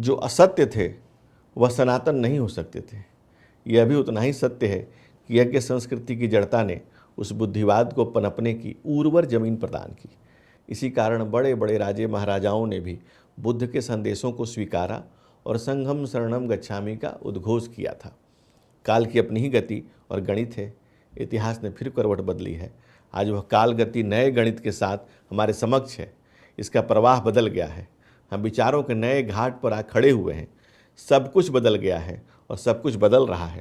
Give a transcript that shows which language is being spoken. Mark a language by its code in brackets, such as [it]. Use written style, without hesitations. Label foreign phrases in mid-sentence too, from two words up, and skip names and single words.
[hi] जो असत्य थे वह सनातन नहीं हो सकते थे। यह भी उतना ही सत्य है कि यज्ञ संस्कृति की जड़ता ने उस बुद्धिवाद को पनपने की उर्वर जमीन प्रदान की। इसी कारण बड़े बड़े राजे महाराजाओं ने भी बुद्ध के संदेशों को स्वीकारा और [pi] संघम शरणम गच्छामि [hi] का उद्घोष किया था। काल की अपनी ही गति और गणित है। इतिहास ने फिर करवट बदली है। आज वह काल गति नए गणित के साथ हमारे समक्ष है। इसका प्रवाह बदल गया है। हम विचारों के नए घाट पर आ खड़े हुए हैं। सब कुछ बदल गया है और सब कुछ बदल रहा है।